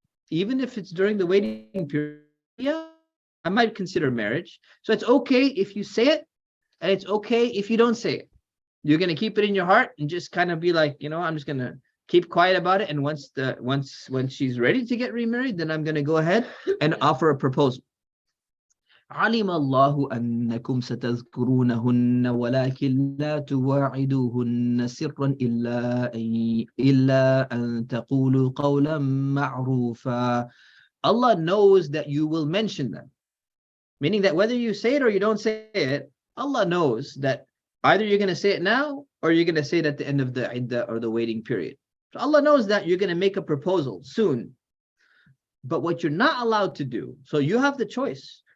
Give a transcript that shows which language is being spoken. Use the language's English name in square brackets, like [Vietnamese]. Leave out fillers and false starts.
[English] Even if it's during the waiting period, yeah, I might consider marriage. So it's okay if you say it, and it's okay if you don't say it. You're going to keep it in your heart and just kind of be like, I'm just going to keep quiet about it. And when she's ready to get remarried, then I'm going to go ahead and offer a proposal. [Arabic] علم الله أنكم ستذكرونهن ولكن لا تواعدوهن سرا إلا أن تقولوا قولا معروفا. [English] Allah knows that you will mention them. Meaning that whether you say it or you don't say it, Allah knows that either you're going to say it now or you're going to say it at the end of the iddah or the waiting period. So Allah knows that you're going to make a proposal soon. But what you're not allowed to do, so you have the choice.